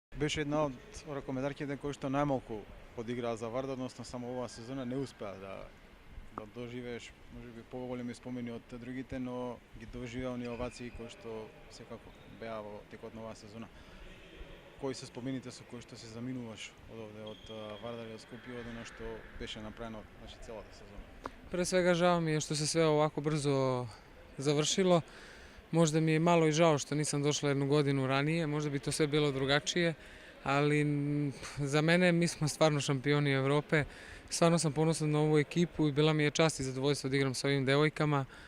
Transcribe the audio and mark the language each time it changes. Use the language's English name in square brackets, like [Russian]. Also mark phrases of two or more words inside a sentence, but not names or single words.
[Macedonian] Беше една од ракометарките кои што најмалку подиграа за Вардар, односно само оваа сезона не успеа да доживееш можеби поголеми спомени од другите, но ги доживеа оние овации кои што секако беа во текот на оваа сезона. Кои се спомените со кои што се заминуваш од овде, од Вардар и од Скопје, од она што беше направено, значи целата сезона? [Serbian] Pre svega žao mi je što se sve ovako brzo završilo. Možda mi je malo i žao što nisam došla jednu godinu ranije, možda bi to sve bilo drugačije, ali za mene mi smo stvarno šampioni Evrope. Stvarno sam ponosan na ovu ekipu i bila mi je čast i zadovoljstvo da igram sa ovim devojkama.